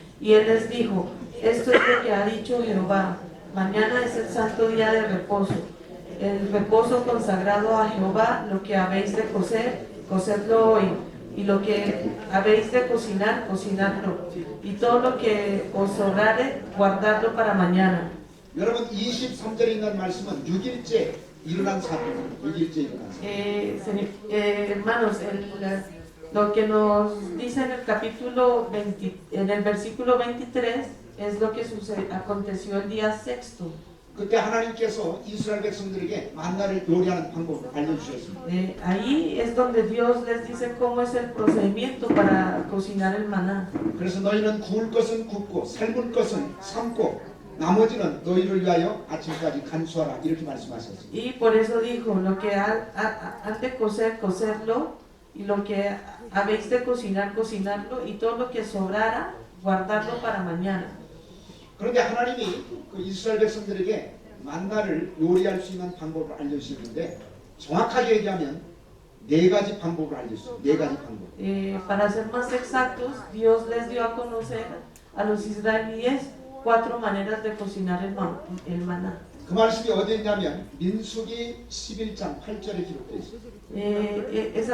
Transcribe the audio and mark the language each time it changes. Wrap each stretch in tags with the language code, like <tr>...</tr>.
<es>Y él les dijo, esto es lo que ha dicho Jehová. Mañana es el santo día de reposo. El reposo consagrado a Jehová, lo que habéis de cocer, cocedlo hoy. Y lo que habéis de cocinar, cocinadlo. Y todo lo que os sobrare, guardadlo para mañana.</es> <ko>여러분 23절에 있는 말씀은 6일째 일어난 사건입니다. 6일째 일어난 사건.</ko> <es>Hermanos, lo que nos dice en el capítulo 20, en el versículo 23 es lo que aconteció el día sexto.</es> <ko>그때 하나님께서 이스라엘 백성들에게 만나를 요리하는 방법을 알려주셨습니다.</ko> <es>Ahí es donde Dios les dice cómo es el procedimiento para cocinar el maná.</es> <ko>그래서 너희는 구울 것은 굽고 삶을 것은 삶고 나머지는 너희를 위하여 아침까지 간수하라 이렇게 말씀하셨습니다.</ko> <es>Y por eso dijo, lo que han de cocer, cocerlo, y lo que habéis de cocinar, cocinarlo, y todo lo que sobrara, guardarlo para mañana.</es> <ko>그런데 하나님이 그 이스라엘 백성들에게 만나를 요리할 수 있는 방법을 알려주셨는데 정확하게 얘기하면 4가지 방법을 알려주셨어요. 4가지 방법.</ko> <es>Para ser más exactos, Dios les dio a conocer a los israelíes 4 maneras de cocinar el maná.</es> <ko>그 말씀이 어디에 있냐면 민수기 11장 8절에 기록되어 있습니다.</ko>